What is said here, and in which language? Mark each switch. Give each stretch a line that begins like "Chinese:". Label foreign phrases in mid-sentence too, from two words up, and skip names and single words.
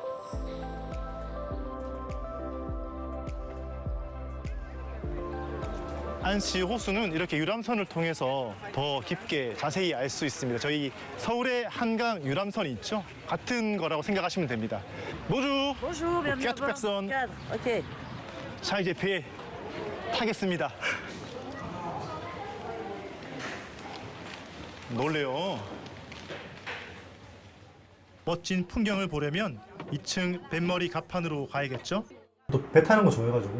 Korean: 안시 호수는 이렇게 유람선을 통해서 더 깊게 자세히 알 수 있습니다. 저희 서울의 한강 유람선이 있죠? 같은 거라고 생각하시면 됩니다. 모두
French: Bonjour, bienvenue à quatre bord. personnes. Quatre. Ok.
Korean: 자, 이제 배에 타겠습니다. 놀래요. 멋진 풍경을 보려면 2층 뱃머리 갑판으로 가야겠죠? 또 배 타는 거 좋아해가지고